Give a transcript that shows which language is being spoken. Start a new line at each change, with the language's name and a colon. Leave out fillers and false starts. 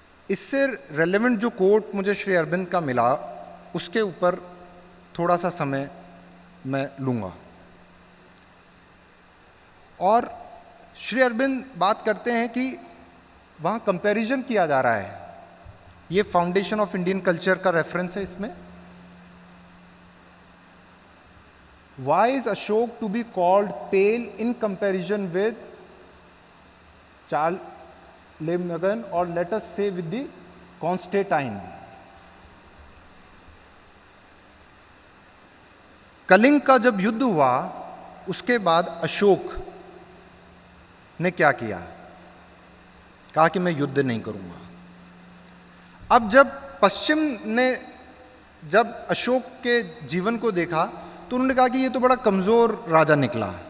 Hindi: इससे रेलेवेंट जो कोट मुझे श्री अरविंद का मिला उसके ऊपर थोड़ा सा समय मैं लूँगा। और श्री अरविंद बात करते हैं कि वहाँ कंपैरिजन किया जा रहा है। ये फाउंडेशन ऑफ इंडियन कल्चर का रेफरेंस है इसमें।
English: Why is Ashok to be called pale in comparison with Charlemagne, or let us say with the Constantine?
Hindi: Kalinga का जब युद्ध हुआ उसके बाद अशोक ने क्या किया? कहा कि मैं युद्ध नहीं करूंगा। अब जब पश्चिम ने जब अशोक के जीवन को देखा तो उन्होंने कहा कि ये तो बड़ा कमजोर राजा निकला।